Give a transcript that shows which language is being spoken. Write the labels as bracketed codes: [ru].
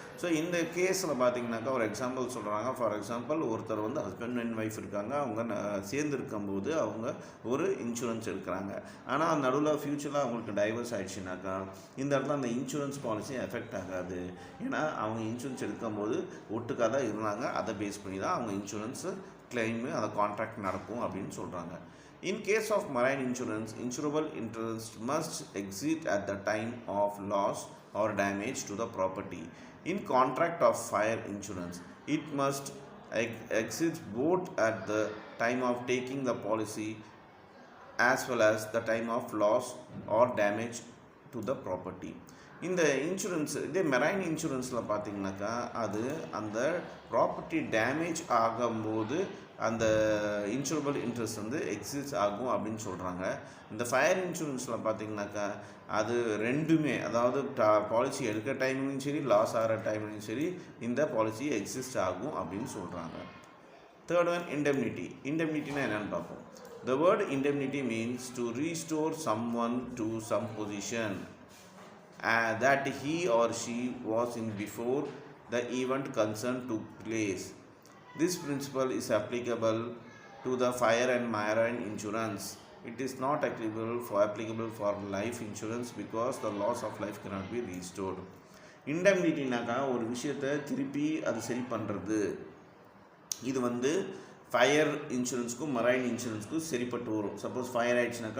[ta] So இந்த கேஸில் பார்த்தீங்கன்னாக்கா ஒரு எக்ஸாம்பிள் சொல்கிறாங்க. ஃபார் எக்ஸாம்பிள், ஒருத்தர் வந்து ஹஸ்பண்ட் அண்ட் ஒய்ஃப் இருக்காங்க, அவங்க சேர்ந்து இருக்கும்போது அவங்க ஒரு இன்சூரன்ஸ் எடுக்கிறாங்க. ஆனால் நடுவில் ஃப்யூச்சரில் அவங்களுக்கு டைவர்ஸ் ஆகிடுச்சுனாக்கா இந்த இடத்துல அந்த இன்சூரன்ஸ் பாலிசி எஃபெக்ட் ஆகாது. ஏன்னா அவங்க இன்சூரன்ஸ் எடுக்கும்போது ஒட்டுக்காக தான் இருந்தாங்க, அதை பேஸ் பண்ணி தான் அவங்க இன்சூரன்ஸு கிளைமு அந்த கான்ட்ராக்ட் நடக்கும் அப்படின்னு சொல்கிறாங்க. [en] In case of marine insurance, insurable interest must exist at the time of loss or damage to the property. In contract of fire insurance, it must exist both at the time of taking the policy as well as the time of loss or damage to the property. [ta] இந்த insurance இதே marine இன்சூரன்ஸில் பார்த்தீங்கன்னாக்கா அது அந்த property damage ஆகும்போது அந்த இன்சூரபிள் interest வந்து exist ஆகும் அப்படின்னு சொல்கிறாங்க. இந்த ஃபயர் இன்சூரன்ஸில் பார்த்தீங்கன்னாக்கா அது ரெண்டுமே, அதாவது பாலிசி எடுக்கிற டைம்லையும் சரி லாஸ் ஆகிற டைம்லையும் சரி இந்த பாலிசி எக்ஸிஸ்ட் ஆகும் அப்படின்னு சொல்கிறாங்க. Third one, இண்டெம்னிட்டி. இண்டெம்னிட்டினா என்னென்னு பார்ப்போம். [en] The word indemnity means to restore someone to some position that he or she was in before the event concerned took place. This principle is applicable to the fire and marine insurance. It is not applicable for life insurance because the loss of life cannot be restored. [ta] இண்டெம்னிட்டினாக்கா ஒரு விஷயத்தை திருப்பி அது சரி பண்ணுறது. இது வந்து fire இன்சூரன்ஸுக்கும் marine இன்சூரன்ஸுக்கும் சரிப்பட்டு வரும். Suppose fire ஆகிடுச்சுனாக்கா